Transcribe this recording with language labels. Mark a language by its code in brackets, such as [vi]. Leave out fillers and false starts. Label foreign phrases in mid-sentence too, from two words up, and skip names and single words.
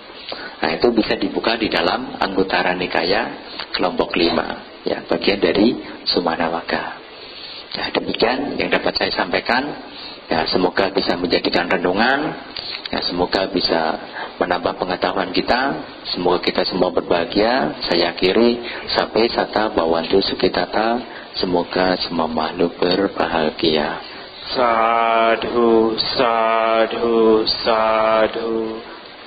[id] Nah, itu bisa dibuka di dalam Anggutara Nikaya kelompok 5, ya, bagian dari Sumanawaka. Nah, demikian yang dapat saya sampaikan. Ya, semoga bisa menjadikan renungan. Ya, semoga bisa menambah pengetahuan kita. Semoga kita semua berbahagia. Saya akhiri, sampai [pi] sata bawantu sukitata. [id] Semoga semua makhluk berbahagia. [pi] Sadhu, sadhu, sadhu.